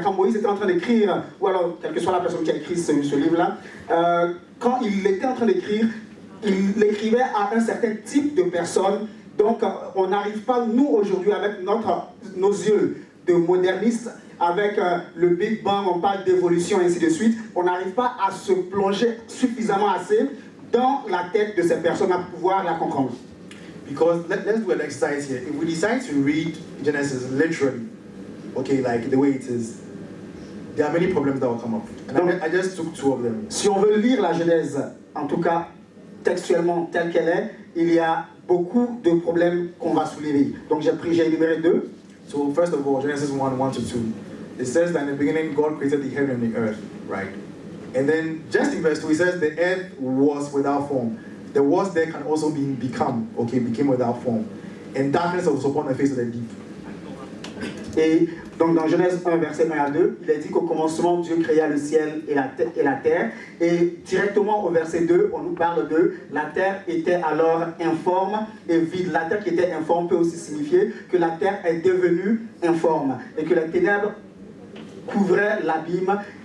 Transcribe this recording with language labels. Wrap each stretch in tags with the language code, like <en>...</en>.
<fr>Quand Moïse était en train d'écrire, ou alors quelle que soit la personne qui a écrit ce livre-là, quand il était en train d'écrire, il l'écrivait à un certain type de personnes. Donc on n'arrive pas, nous aujourd'hui, avec nos yeux de modernistes, avec le Big Bang, on parle d'évolution et ainsi de suite, on n'arrive pas à se plonger suffisamment assez dans la tête de ces personnes à pouvoir la comprendre.</fr> <en>Because let's do an exercise here. If we decide to read Genesis literally, okay, like the way it is, there are many problems that will come up. And donc, I just took 2 of them.</en> <fr>Si on veut lire la Genèse, en tout cas textuellement telle qu'elle est, il y a beaucoup de problèmes qu'on va soulever. Donc j'ai énuméré 2.</fr> <en>So first of all, Genesis 1:1-2. It says that in the beginning God created the heaven and the earth, right? And then just in verse 2 it says the earth was without form. The was there can also become, okay, became without form. And darkness was upon the face of the deep.</en> <fr>Et donc dans Genèse 1, verset 1 à 2, il est dit qu'au commencement, Dieu créa le ciel et la terre. Et directement au verset 2, on nous parle de la terre était alors informe et vide. La terre qui était informe peut aussi signifier que la terre est devenue informe et que les ténèbres couvraient l'abîme.</fr>